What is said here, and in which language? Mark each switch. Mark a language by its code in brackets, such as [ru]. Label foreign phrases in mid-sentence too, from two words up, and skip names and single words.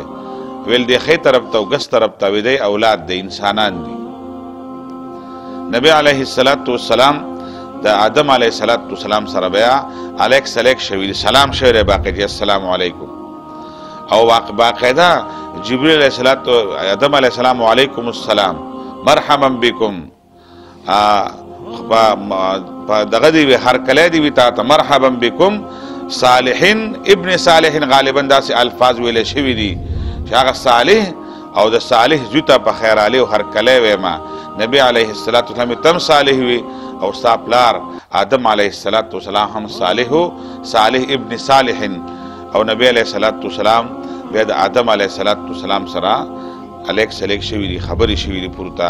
[ps] ویل دی ښی طرف ته او ګس طرف ته وی دی اولاد دی انسانان دي. نبی علیه السلام د آدم علیه السلام سره بیا الیک سلیک شوي دي سلام شوی دی باقاعده [ar] السلام علیکم. [ps] او باقاعده جبریل علیه آدم علیه السلام [ar] وعلیکم السلام مرحبا بكم [ps] دغه دی هر کله دی تا ته [ar] مرحبا بكم صالحین ابن صالحین [ps] غالبا داسې الفاظ ویل شوي دي چې هغه صالح او د صالح زوی ته په خیر علي او هر کله ویما. نبی علیه السلام تم صالح وي او ستا پلار آدم علیه السلام هم [ar] صالح ابن صالح [ps] او نبی علیه السلام بیا د آدم علیه السلام سره الیک سلیک شوي دي خبرې شوي دي پورته.